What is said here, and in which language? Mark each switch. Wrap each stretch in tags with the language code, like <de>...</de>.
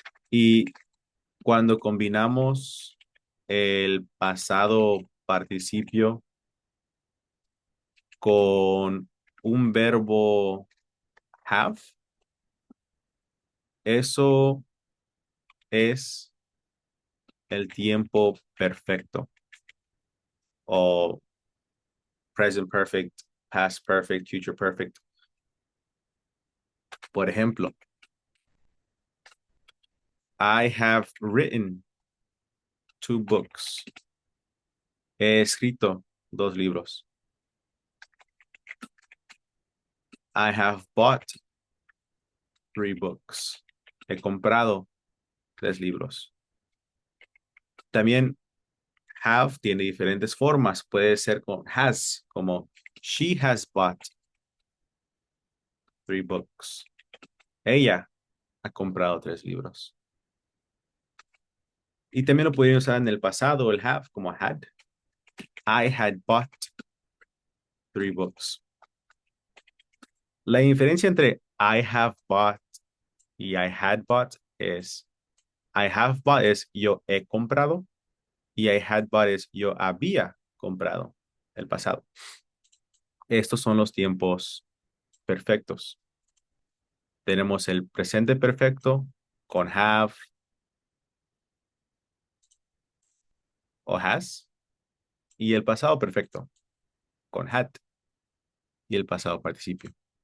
<es>Y cuando combinamos el pasado participio con un verbo have, eso es el tiempo perfecto o present perfect, past perfect, future perfect. Por ejemplo,</es> <en>I have written 2 books.</en> <es>He escrito 2 libros.</es> <en>I have bought 3 books.</en> <es>He comprado 3 libros. También have tiene diferentes formas. Puede ser con has, como</es> <en>she has bought 3 books.</en> <es>Ella ha comprado 3 libros. Y también lo pueden usar en el pasado, el have, como had.</es> <en>I had bought 3 books.</en> <es>La diferencia entre</es> <en>I have bought</en> <es>y</es> <en>I had bought</en> <es>es I have bought es yo he comprado y I had bought es yo había comprado, el pasado. Estos son los tiempos perfectos. Tenemos el presente perfecto con have o has y el pasado perfecto con had y el pasado participio.</es>